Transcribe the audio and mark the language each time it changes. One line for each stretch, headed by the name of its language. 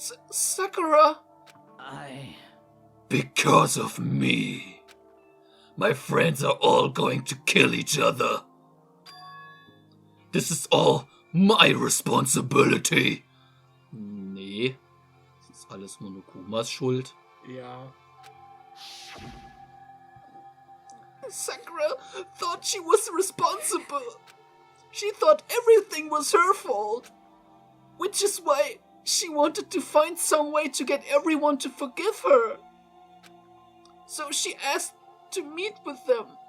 English: Sakura? Because of me, my friends are all going to kill each other. This is all my responsibility.
German: Nee, das ist alles Monokumas Schuld. Ja.
English: Sakura thought she was responsible. She thought everything was her fault. Which is why she wanted to find some way to get everyone to forgive her. So she asked to meet with them.